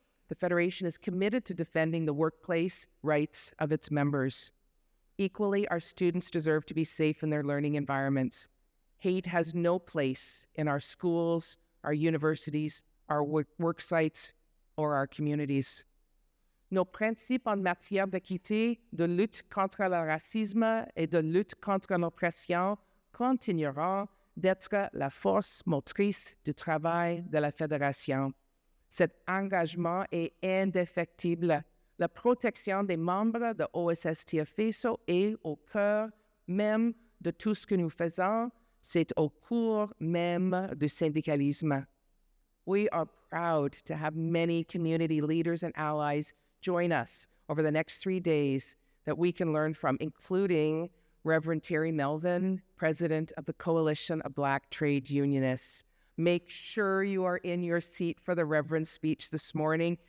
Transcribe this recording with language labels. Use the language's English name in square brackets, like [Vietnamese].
[English] The Federation is committed to defending the workplace rights of its members. Equally, our students deserve to be safe in their learning environments. Hate has no place in our schools, our universities, our work sites, or our communities. [French] Nos principes en matière d'équité, de lutte contre le racisme et de lutte contre l'oppression continueront d'être la force motrice du travail de la Fédération. Cet engagement est indéfectible. La protection des membres de OSSTF-VASO est au cœur même de tout ce que nous faisons. C'est au cœur même du syndicalisme. [English] We are proud to have many community leaders and allies join us over the next 3 days that we can learn from, including Reverend Terry Melvin, President of the Coalition of Black Trade Unionists. Make sure you are in your seat for the Reverend's speech this morning.